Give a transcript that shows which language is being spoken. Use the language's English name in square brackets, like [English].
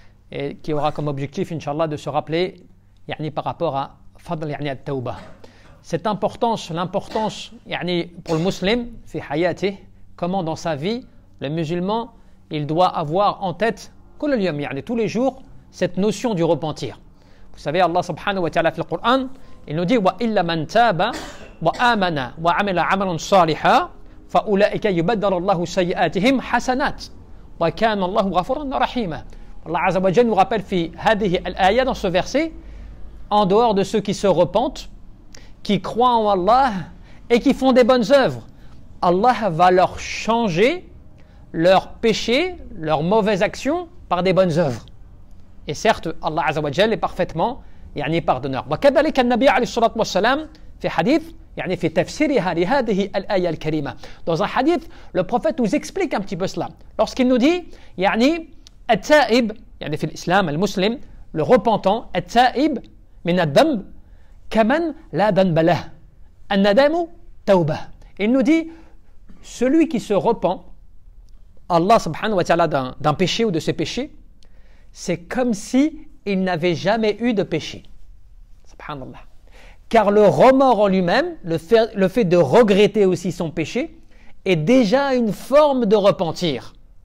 [French] et qui aura comme objectif Inch'Allah de se rappeler يعني par rapport à fadl [Arabic] يعني التوبة [French] cette l'importance يعني pour le musulman [Arabic] في حياته [French] comment dans sa vie le musulman il doit avoir en tête [Arabic] كل اليوم يعني [French] tous les jours cette notion du repentir. Vous savez [Arabic] Allah subhanahu wa ta'ala في القرآن [French] il nous dit [Arabic] وإلا من تاب وآمن وعمل عملا صالحا فأولئك يبدل الله سيئاتهم حسنات وكان الله غفورا رحيما. [French] Allah Azza wa Jalla nous rappelle [Arabic] في هذه الآية [French] dans ce verset en dehors de ceux qui se repentent qui croient en Allah et qui font des bonnes œuvres, Allah va leur changer leurs péchés, leurs mauvaises actions par des bonnes œuvres. Et certes, Allah Azza wa Jalla est parfaitement يعني pardonneur. [Arabic] وكذلك النبي عليه الصلاة والسلام في حديث يعني في تفسيرها لهذه الآية الكريمة. [French] Dans un hadith, le prophète nous explique un petit peu cela. Lorsqu'il nous dit [Arabic] يعني التائب يعني في الإسلام المسلم [French] le repentant [Arabic] التائب من الذنب كمن لا ذنب له الندم توبة. [French] Il nous dit celui qui se repent Allah subhanahu wa ta'ala d'un péché ou de ses péchés, c'est comme si il n'avait jamais eu de péché. Subhanallah. Car le remords en lui-même, le fait de regretter aussi son péché, est déjà une forme de repentir.